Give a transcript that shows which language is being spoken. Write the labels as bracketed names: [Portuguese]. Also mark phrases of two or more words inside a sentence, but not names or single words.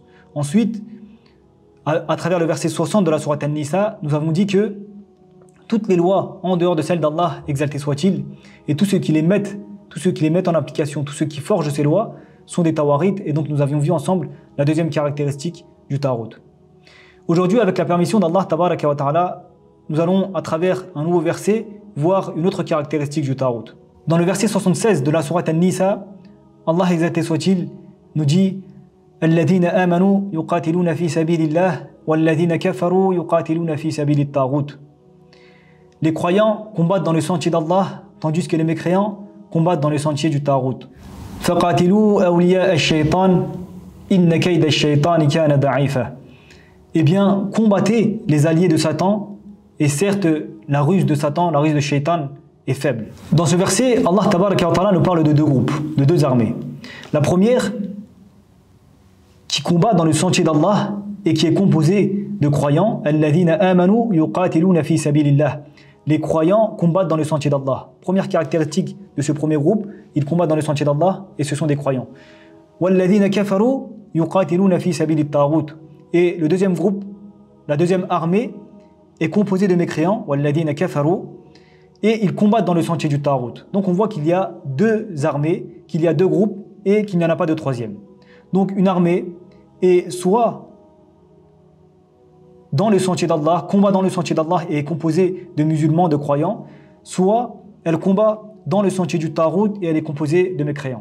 [French] Ensuite, à travers le verset 60 de la sourate An-Nisa, nous avons dit que toutes les lois en dehors de celles d'Allah, exalté soit-il, et tous ceux qui les mettent en application, tous ceux qui forgent ces lois, sont des tawarites, et donc nous avions vu ensemble la deuxième caractéristique du Tarout. Aujourd'hui, avec la permission d'Allah [Arabic] تبارك وتعالى, [French] nous allons, à travers un nouveau verset, voir une autre caractéristique du Tarout. Dans le verset 76 de la sourate An-Nisa, Allah exalté soit-il nous dit « [Arabic] الذين آمنوا يقاتلون في سبيل الله والذين كفروا يقاتلون في سبيل الطاغوت [French] » Les croyants combattent dans le sentier d'Allah, tandis que les mécréants combattent dans le sentier du Tarout. « [Arabic] فقاتلوا أولياء الشيطان إن كيد الشيطان كان ضعيفا [French] » Eh bien, combattez les alliés de Satan, et certes, la ruse de Satan, la ruse de Shaytan est faible. Dans ce verset, Allah [Arabic] تبارك وتعالى [French] nous parle de deux groupes, de deux armées. La première, qui combat dans le sentier d'Allah et qui est composée de croyants, [Arabic] الذين آمنوا يقاتلون في سبيل الله. [French] Les croyants combattent dans le sentier d'Allah. Première caractéristique de ce premier groupe, ils combattent dans le sentier d'Allah et ce sont des croyants. [Arabic] والذين كفروا يقاتلون في سبيل الطاغوت. [French] Et le deuxième groupe, la deuxième armée, est composée de mécréants, [Arabic] والذين كفروا, [French] et ils combattent dans le sentier du Tarout. Donc on voit qu'il y a deux armées, qu'il y a deux groupes et qu'il n'y en a pas de troisième. Donc une armée est soit dans le sentier d'Allah, combat dans le sentier d'Allah et est composée de musulmans, de croyants, soit elle combat dans le sentier du Tarout et elle est composée de mécréants.